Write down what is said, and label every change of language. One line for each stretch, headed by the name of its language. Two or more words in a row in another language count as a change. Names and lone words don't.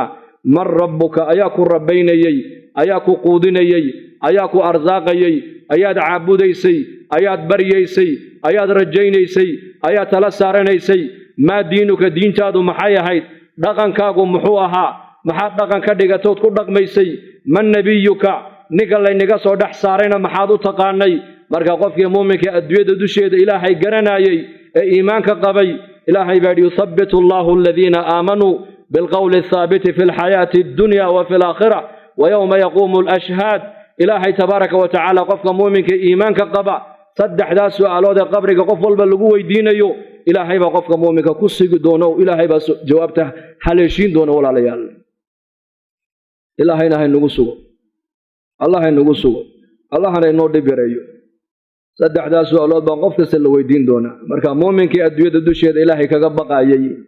Arabic: من ربك
Somali: ayaa ku rabbaynayay ayaa ku quudinayay ayaa ku arsaaqayay ayaad caabudaysay ayaad baryaysay ayaad rajaynaysay ayaad tala saaranaysay
Arabic: ما دينك
Somali: diintaadu maxay ahayd dhaqankaagu muxuu ahaa maxaad dhaqan ka dhigatood ku dhaqmaysay
Arabic: من نبيك
Somali: ninka laynaga soo dhex saarayna maxaad u taqaanay marka qofkii muuminka adduunyada dusheeda ilaahay garanayay ee iimaanka qabay ilaahay baa
Arabic: يثبت الله الذين آمنوا بالقول الثابت في الحياة الدنيا وفي الآخرة ويوم يقوم الأشهاد
Somali: ilaahay
Arabic: تبارك وتعالى
Somali: qofka muuminka iimaanka qaba saddexdaas su'aalood ee qabriga qof walba lagu weydiinayo ilaahay baa qofka muuminka ku sigi doono ilaahay baa jawaabta haleeshin doono walaalayaal ilaahayna hay nagu sugo allah hay nagu sugo allahna inoo dhibireeyo saddexdaas su'aalood baa qof kasta la weydiin doona marka muuminkii adduunyada dusheeda ilaahay kaga baqayay